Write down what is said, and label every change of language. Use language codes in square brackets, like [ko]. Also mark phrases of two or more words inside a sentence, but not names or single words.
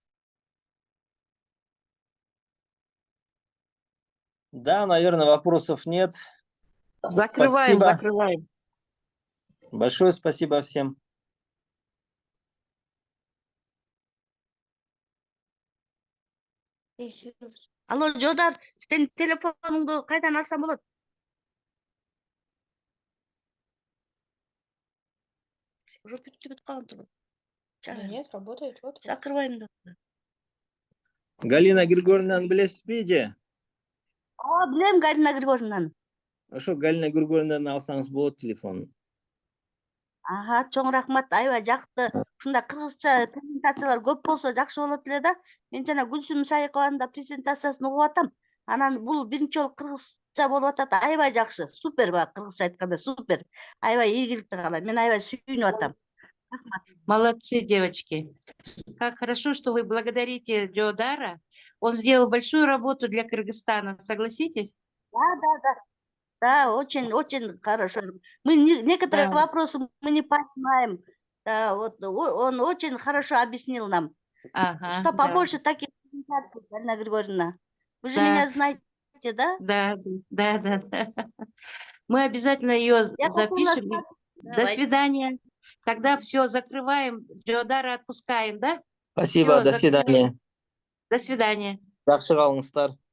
[ru] Да, наверное, вопросов нет. Закрываем, Спасибо. закрываем. Большое спасибо всем. Алло, [ky] Жодар, сен телефонуңду кайдан алсам болот? Уже бүтүп калган турбу. [ru] Нет, работает. Вот. Закрываем да. [ky] Галина Григорьевнаны билесизби же? Билем Галина Григорьевнаны. Ошо Галина Григорьевнаны алсаңыз болот телефонун. Ага, чоң рахмат. Аябай жакты. Ушундай кыргызча презентациялар көп болсо жакшы болот эле да. Мен жана Гүлсүм Шайыкованын да презентациясын угуп атам. Анан бул биринчи жолу кыргызча болуп атат. Аябай жакшы. Супер ба, кыргызча айтканда супер. Аябай ийгиликтүү калам. Мен аябай сүйүнүп атам. [ru] Молодцы, девочки. Как хорошо, что вы благодарите Джодара. Он сделал большую работу для Кыргызстана. Согласитесь? Да, очень хорошо. Некоторые Да. вопросы мы не понимаем. Да, вот он очень хорошо объяснил нам. Ага, Что да. побольше таких презентаций, Галина Григорьевна. Вы же Да. меня знаете, да? Да. Мы обязательно ее Я хотела запишем. сказать- До Давайте. свидания. Тогда все, закрываем. Джодара отпускаем, да? Спасибо, Всё, до закрываем. свидания. До свидания. [ky] Жакшы калыңыздар.